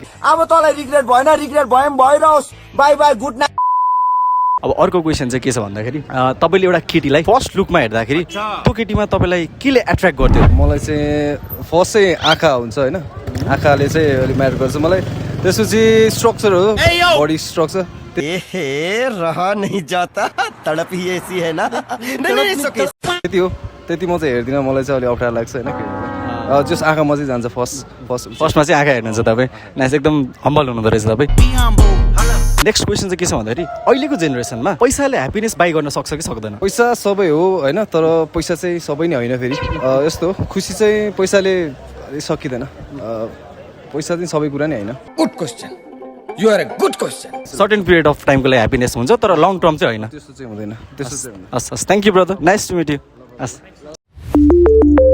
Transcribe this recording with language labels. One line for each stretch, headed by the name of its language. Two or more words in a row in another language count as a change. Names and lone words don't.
Nepali: अब तँलाई रिग्रेट भएन रिग्रेट भयो भइरहोस्
English: bye bye good night
Nepali: अब अर्को क्वेसन चाहिँ के छ भन्दाखेरि तपाईँले एउटा केटीलाई
English: first lookमा
Nepali: हेर्दाखेरि त्यो केटीमा तपाईँलाई केले एट्र्याक्ट गर्थ्यो? मलाई चाहिँ फर्स्ट चाहिँ आँखा हुन्छ होइन आँखाले चाहिँ अलिक म्याटर गर्छ मलाई त्यसपछि स्ट्रक्चर हो
English: body structure
Hindi: रह नहीं जाता तड़प ही ऐसी है ना
Nepali: त्यति हो त्यति म चाहिँ हेर्दिनँ मलाई चाहिँ अलिक अप्ठ्यारो लाग्छ होइन जस आँखामा चाहिँ जान्छ फर्स्टमा चाहिँ आँखा हेर्नुहुन्छ तपाईँ नाइस एकदम हम्बल हुनुहुँदो रहेछ तपाईँ।
English: next question
Nepali: चाहिँ के छ भन्दाखेरि अहिलेको जेनेरेसनमा पैसाले
English: happiness buy
Nepali: गर्न सक्छ कि सक्दैन? पैसा सबै हो होइन तर पैसा चाहिँ सबै नै होइन फेरि यस्तो खुसी चाहिँ पैसाले सकिँदैन पैसा चाहिँ सबै कुरा नै होइन।
English: good question you are a good question certain period of timeको
Nepali: लागि ह्याप्पिनेस हुन्छ तर
English: long term
Nepali: चाहिँ होइन। त्यस्तो चाहिँ हुँदैन त्यस्तो चाहिँ हुँदैन। हस् हस्
English: thank you brother nice to meet you
Nepali: हस्।